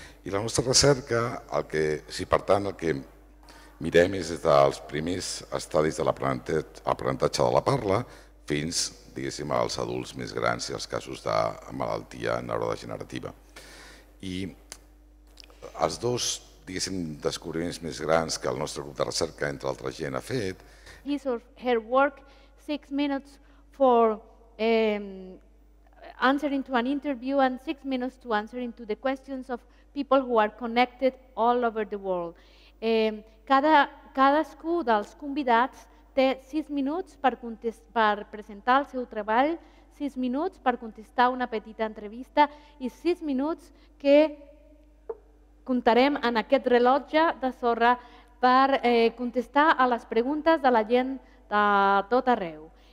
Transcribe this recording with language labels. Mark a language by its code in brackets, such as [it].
[ca] I la nostra recerca, per tant, el que mirem és des dels primers estadis de l'aprenentatge de la parla fins, diguéssim, als adults més grans i als casos de malaltia neurodegenerativa. I els dos, diguéssim, descobriments més grans que el nostre grup de recerca, entre altra gent, ha fet. [en] His or her work, 6 minutes for answering to an interview and 6 minutes to answering to the questions of people who are connected all over the world. [ca] Cadascú dels convidats té 6 minuts per presentar el seu treball, 6 minuts per contestar una petita entrevista i 6 minuts que comptarem en aquest rellotge de sorra per contestar a les preguntes de la gent de tot arreu.